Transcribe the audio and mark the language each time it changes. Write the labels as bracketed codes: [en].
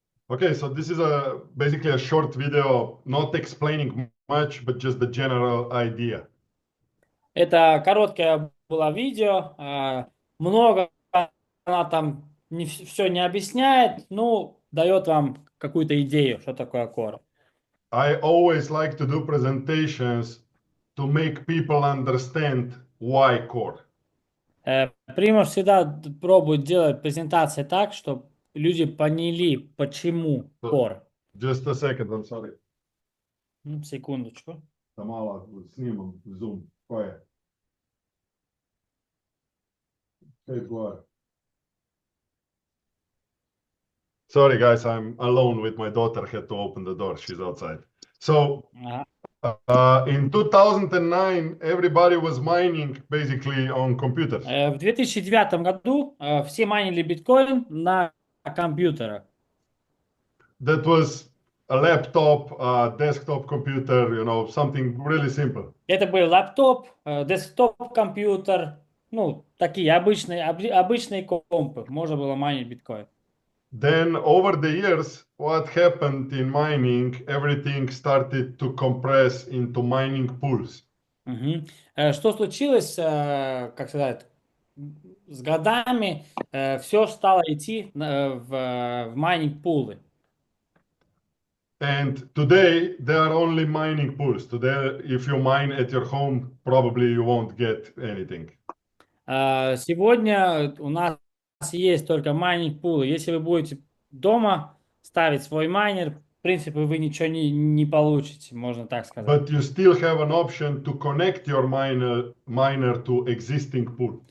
[en] Okay, so this is basically a short video, not explaining much, but just the general idea. [ru] Это короткое было видео. Много она там все не объясняет, ну, дает вам какую-то идею, что такое core. [en] I always like to do presentations to make people understand why core. [ru] Примуш всегда пробует делать презентации так, чтобы люди поняли, почему core. [en] Just a second, I'm sorry. [ru] Секундочку. Тамала, снимем Zoom. [en] Quiet. Sorry, guys, I'm alone with my daughter. Had to open the door. She's outside. So, in 2009, everybody was mining basically on computers. [ru] В 2009 году все майнили биткоин на компьютерах. [en] That was a laptop, a desktop computer, you know, something really simple. [ru] Это был лаптоп, десктоп-компьютер, ну, такие обычные компы. Можно было майнить биткоин. [en] Then over the years, what happened in mining, everything started to compress into mining pools. [ru] Что случилось, как сказать, с годами все стало идти в майнинг-пулы. [en] And today, there are only mining pools. Today, if you mine at your home, probably you won't get anything. [ru] Сегодня у нас есть только майнинг-пулы. Если вы будете дома ставить свой майнер, в принципе, вы ничего не получите, можно так сказать. [en] But you still have an option to connect your miner to existing pool.